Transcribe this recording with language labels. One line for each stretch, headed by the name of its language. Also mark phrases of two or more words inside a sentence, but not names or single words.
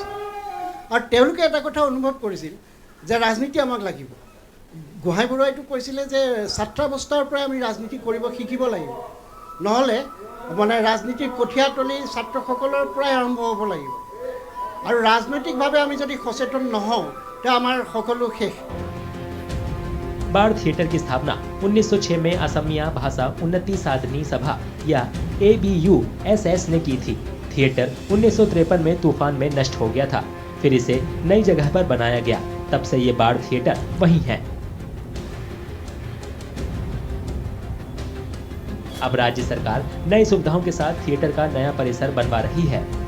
Assamese: আৰু তেওঁলোকে এটা কথা অনুভৱ কৰিছিল যে ৰাজনীতি আমাক লাগিব। গোহাঁই বৰুৱাইটো কৈছিলে যে ছাত্ৰাৱস্থাৰ পৰাই আমি ৰাজনীতি কৰিব শিকিব লাগিব, নহ'লে মানে ৰাজনীতিৰ কঠীয়াতলি ছাত্ৰসকলৰ পৰাই আৰম্ভ হ'ব লাগিব। আৰু ৰাজনৈতিকভাৱে আমি যদি সচেতন নহওঁ তে আমাৰ সকলো শেষ।
Hindi: बाढ़ थिएटर की स्थापना 1906 में असमिया भाषा उन्नति साधनी सभा या ABUSS ने की थी। थिएटर 1953 में तूफान में नष्ट हो गया था, फिर इसे नई जगह पर बनाया गया। तब से ये बाढ़ थिएटर वहीं है। अब राज्य सरकार नई सुविधाओं के साथ थिएटर का नया परिसर बनवा रही है।